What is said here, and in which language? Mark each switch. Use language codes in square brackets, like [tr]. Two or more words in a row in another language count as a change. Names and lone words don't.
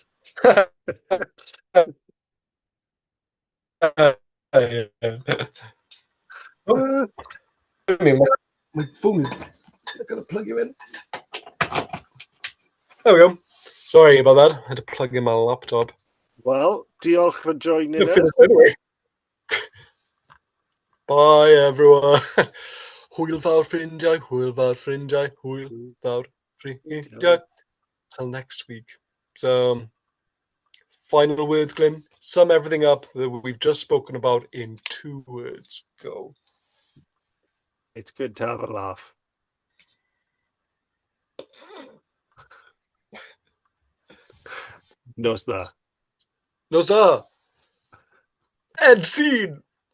[en] Oh, wait a minute, my phone is. I gotta plug you in. There we go. Sorry about that. I had to plug in my laptop. Well, diolch for You're joining us. finished anyway. Bye, everyone. [cy] Hwyl fawr ffrindiau, hwyl fawr ffrindiau, hwyl fawr ffrindiau. [en] Till next week. So, final words, Glyn. Sum everything up that we've just spoken about in 2 words. Go. It's good to have a laugh. [cy] Nos da. Nos da. [en] End scene.